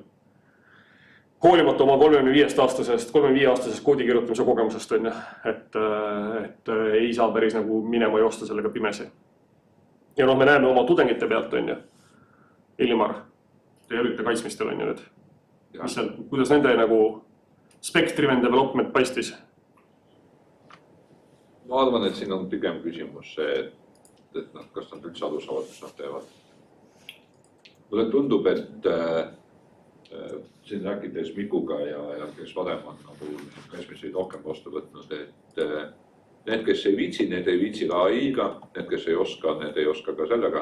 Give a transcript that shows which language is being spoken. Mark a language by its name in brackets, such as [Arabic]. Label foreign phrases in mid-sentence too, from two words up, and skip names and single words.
[Estonian] Hoolimata oma 35-aastasest koodi kirjutamise kogemusest on, et ei saa päris nagu minema joosta sellega pimesi. Ja me näeme oma tudengite pealt on. Ilmar, te olite kaitsmistel on nüüd. Kuidas nende nagu [English] spec-driven development [Estonian] paistis? Ma arvan, et siin on pigem küsimus see, et kas nad üldse aru saavad, mis nad teevad. Mulle tundub, et siin rääkides Mikuga ja kes varem on nagu kaitsmiseid rohkem vastu võtnud, et need, kes ei viitsi, need ei viitsi ka AI-ga, need, kes ei oska, need ei oska ka sellega.